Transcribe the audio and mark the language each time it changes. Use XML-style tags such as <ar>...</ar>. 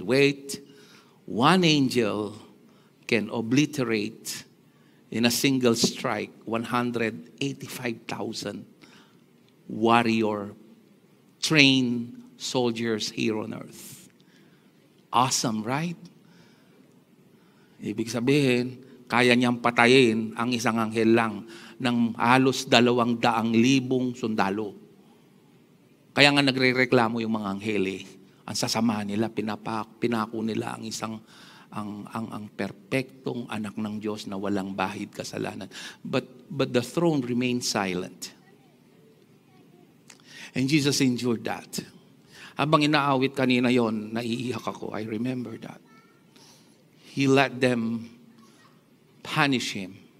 <en>Wait, one angel can obliterate in a single strike 185,000 warrior, trained soldiers here on earth. Awesome, right?</en> <tl>Ibig sabihin, kaya niyang patayin ang isang anghel lang ng halos 200,000 sundalo. Kaya nga nagrereklamo yung mga anghel eh. Ang sasama nila, pinako nila ang isang ang perpektong anak ng Diyos na walang bahid kasalanan.</tl> <en>But the throne remained silent. And Jesus endured that.</en> <tl>Habang inaawit kanina yon, naiiyak ako.</tl> <en>I remember that. He let them punish him.</en>